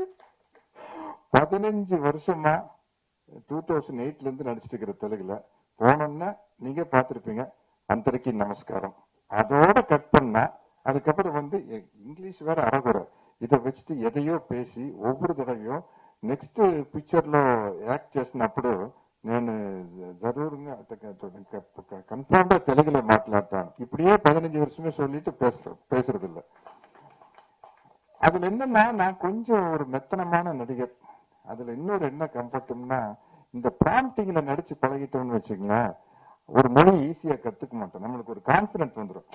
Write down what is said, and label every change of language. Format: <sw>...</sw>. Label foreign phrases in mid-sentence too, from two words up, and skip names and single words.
<ta>15 வருஷமா 2008 இருந்து நடிச்சிட்டு இருக்கிற தெலுங்குல போனோம்னா நீங்க பார்த்திருப்பீங்க</ta> <te>అందరికీ నమస్కారం.</te> <ta>அதோட கட் பண்ணா அதுக்கப்புறம் வந்து இங்கிலீஷ் வேற அறகுறை. இதை வச்சுட்டு எதையோ பேசி ஒவ்வொரு தடவையும்</ta> <en>next picture</en> <te>లో యాక్ట్ చేసినప్పుడు నేను జరూరుగా కన్ఫర్మ్ గా తెలుగులో మాట్లాడతాను.</te> <ta>இப்படியே 15 வருஷமே சொல்லிட்டு பேசுறது இல்லை. அதுல என்னன்னா நான் கொஞ்சம் ஒரு மெத்தனமான நடிகர். அதுல இன்னொரு என்ன கம்ஃபர்ட்னா, இந்த பிராம்டிங்ல நடிச்சு பழகிட்டோம்னு வச்சுங்களேன், ஒரு மொழி ஈஸியா கத்துக்க மாட்டோம். நம்மளுக்கு ஒரு கான்பிடன்ஸ் வந்துடும்.</ta>